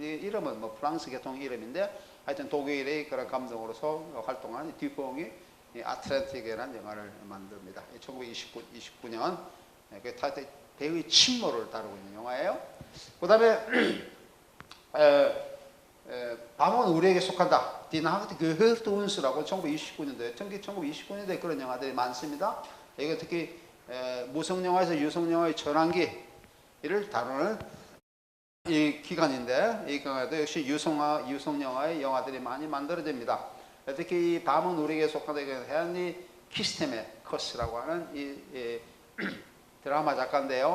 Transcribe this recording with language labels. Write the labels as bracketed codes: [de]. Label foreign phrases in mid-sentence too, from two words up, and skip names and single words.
[ko] 이 이름은 프랑스 계통 이름인데 하여튼 독일의 그런 감독으로서 활동하는 듀뽕이 아틀란틱이라는 영화를 만듭니다. 1929년 그 타이타닉 배의 침몰을 다루고 있는 영화예요. 그 다음에 밤은 우리에게 속한다. [de] Die Nacht gehört uns [ko] 라고 1929년도에 그런 영화들이 많습니다. 이거 특히 무성영화에서 유성영화의 전환기를 다루는 이 기간인데 이 기간에도 역시 유성영화의 영화들이 많이 만들어집니다. 특히 이 밤은 우리에게 속한다. 헤안리 키스테메커스라고 하는 이 드라마 작가인데요.